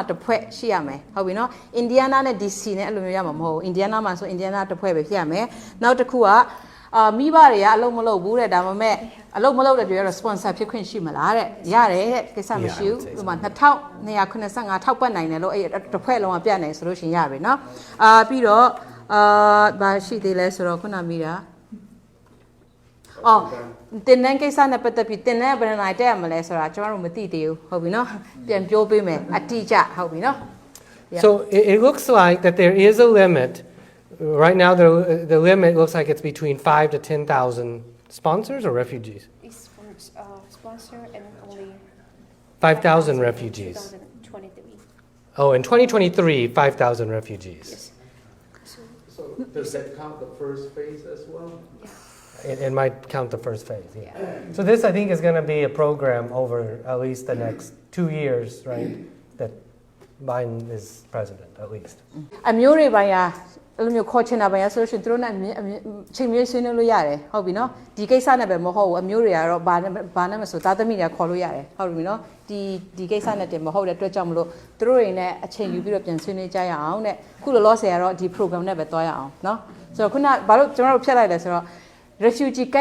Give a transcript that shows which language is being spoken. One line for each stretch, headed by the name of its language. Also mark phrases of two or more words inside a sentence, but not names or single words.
Burmese: တစ်ဖွဲ့ရှိရမယ်ဟုတ်ပြီနော် Indiana နဲ့ DC နဲ့အဲ့လိုမျိုးရမှာမဟုတ်ဘူး Indiana မှာဆို Indiana တစ်ဖွဲ့ပဲဖြတ်ရမယ်နောက်တစ်ခုကမိဘတွေကအလုပ်မလုပ်ဘူးတဲ့ဒါပေမဲ့အလုပ်မလုပ်တဲ့တွေကတော့ sponsor ဖြစ်ခွင့်ရှိမလားတဲ့ရတယ်တဲ့ကိစ္စမရှိဘူးဥပမာ2285ထောက်ပတ်နိုင်တယ်လို့အဲ့တစ်ဖွဲ့လုံးကပြနိုင်ဆိုလို့ရှင်ရပြီနော်ပြီးတော့ဘာရှိသေးလဲဆိုတော့ခုနမိတာ တင်နန်းကိစ္စနဲ့ပတ်သက်ပြီးတင်နန်းဘယ်နိုင်တက်ရမလဲဆိုတာကျွန်တော်တို့မသိသေးဘူးဟုတ်ပြီနော်ပြန်ပြောပေးမယ်အတိအကျဟုတ်ပြီနော်
English: So it looks like that there is a limit. Right now, the limit looks like it's between 5,000 to 10,000 sponsors or refugees. It's for sponsor and only 5,000 refugees. 2023. Oh, in 2023, 5,000 refugees. Yes. So does that count the first phase as well? It might count the first phase. Yeah. So this, I think, is going to be a program over at least the next 2 years, right? That Biden is president, at least.
Burmese: အမျိုးတွေပိုင်းအဲ့လိုမျိုးခေါ်ချင်တာပိုင်းဆိုလို့ရှိရင်သူတို့နဲ့ချိန်မျိုးဆွေးနွေးလို့ရတယ်ဟုတ်ပြီနော်ဒီကိစ္စနဲ့ပဲမဟုတ်ဘူးအမျိုးတွေကတော့ဘာနဲ့မဆိုသားသမီးတွေခေါ်လို့ရတယ်ဟုတ်ပြီနော်ဒီကိစ္စနဲ့တင်မဟုတ်တဲ့အတွက်ကြောင့်မလို့ သူတို့တွေနဲ့အချိန်ယူပြီးတော့ပြန်ဆွေးနွေးကြရအောင်တဲ့ခုလောလောဆယ်ကတော့ဒီ program နဲ့ပဲတွားရအောင်နော်ဆိုတော့ခုနဘာလို့ကျွန်တော်တို့ဖြတ်လိုက်လဲဆိုတော့ refugee ကဲ